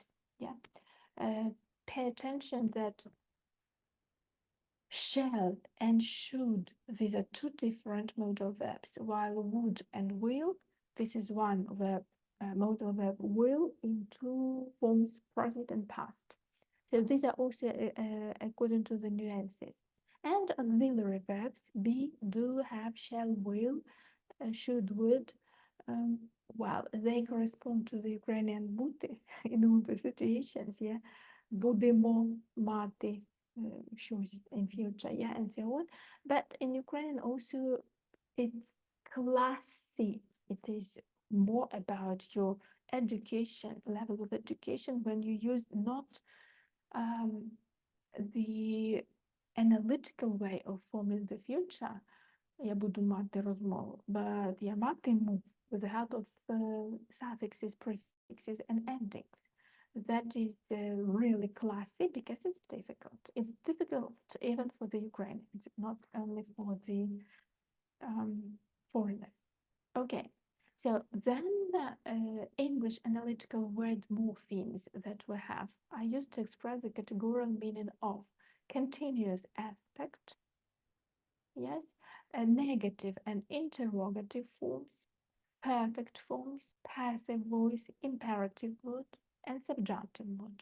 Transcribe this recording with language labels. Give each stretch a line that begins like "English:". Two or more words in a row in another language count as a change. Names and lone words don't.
English: Yeah, pay attention that shall and should, these are two different modal verbs, while would and will, this is one verb, modal verb, will in two forms, present and past. So these are also according to the nuances. And auxiliary verbs, be, do, have, shall, will, should, would, well, they correspond to the Ukrainian бути in all the situations, yeah.
Ukrainian: Будемо мати щось
English: in future, yeah, and so on. But in Ukrainian also, it's classy. It is more about your education, level of education, when you use not the analytical way of forming the future,
Ukrainian: я буду мати розмову,
English: but
Ukrainian: я матиму
English: with the help of suffixes, prefixes, and endings. That is really classy because it's difficult. It's difficult even for the Ukrainians, not only for the foreigners. Okay, so then English analytical word morphemes that we have are used to express the categorical meaning of continuous aspect, yes, negative and interrogative forms, perfect forms, passive voice, imperative mood, and subjunctive mood.